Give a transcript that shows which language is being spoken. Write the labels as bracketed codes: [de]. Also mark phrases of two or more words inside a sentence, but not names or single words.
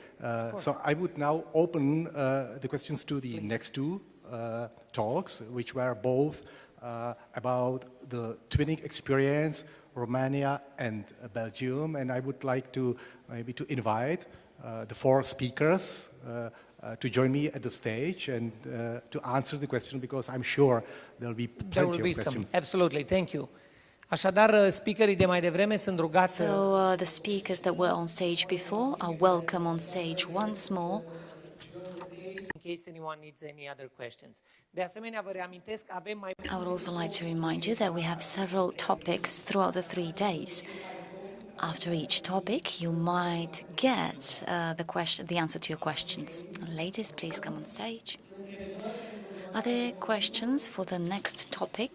[en] so I would now open the questions to the next 2 talks, which were both about the twinning experience, Romania and Belgium, and I would like to maybe to invite the 4 speakers to join me at the stage and to answer the question, because I'm sure there will be plenty of questions. Absolutely, thank you. [ro] Așadar, speakerii de mai devreme sunt rugați să... [en] So the speakers that were on stage before are welcome on stage once more. In case anyone needs any other questions. [ro] De asemenea, vă reamintesc, avem mai... [en] I would also like to remind you that we have several topics throughout the 3 days. After each topic, you might get the answer to your questions. Ladies, please come on stage. Are there questions for the next topic?